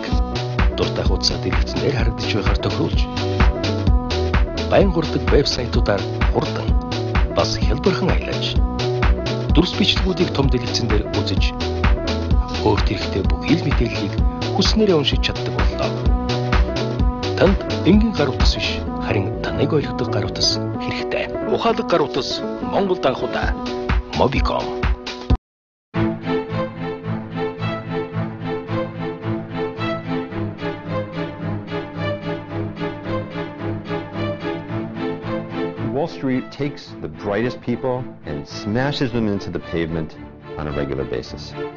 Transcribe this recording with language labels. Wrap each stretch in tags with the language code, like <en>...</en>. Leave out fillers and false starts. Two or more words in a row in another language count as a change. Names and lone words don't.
<mn>Дуртай хуудасаар дэлгэцнээр харагдаж байхаар тохируулж байн хурдаг вебсайтуудаар хурдан бас хялбархан аялаж дүрс бичлэгүүдийг том дэлгэцэн дээр үзэж өөрт хэрэгтэй бүх хэл мэдээллийг хүснээрээ уншиж чаддаг боллоо. Танд энгийн гар утас биш, харин таныг ойлгодог гар утас хэрэгтэй. Ухаалаг гар утас Монголд анхудаа Mobicom.</mn> <en>Wall Street takes the brightest people and smashes them into the pavement on a regular basis.</en>